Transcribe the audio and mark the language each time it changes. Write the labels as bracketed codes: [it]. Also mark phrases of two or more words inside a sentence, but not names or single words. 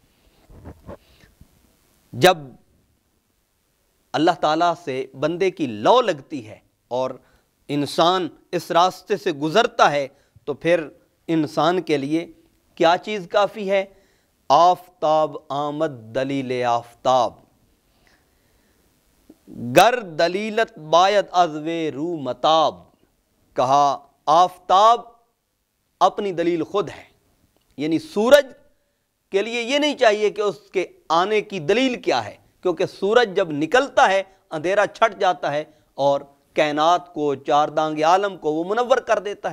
[ur] جب اللہ تعالیٰ سے بندے کی لو لگتی ہے اور انسان اس راستے سے گزرتا ہے تو پھر انسان کے لیے کیا چیز کافی ہے؟ [fa] آفتاب آمد دلیل آفتاب، گر دلیلت باید از وے رو متاب۔ [ur] کہا آفتاب اپنی دلیل خود ہے، یعنی سورج کے لیے یہ نہیں چاہیے کہ اس کے آنے کی دلیل کیا ہے، کیونکہ سورج جب نکلتا ہے اندھیرا چھٹ جاتا ہے اور کائنات کو، چار دانگ عالم کو وہ منور کر دیتا ہے۔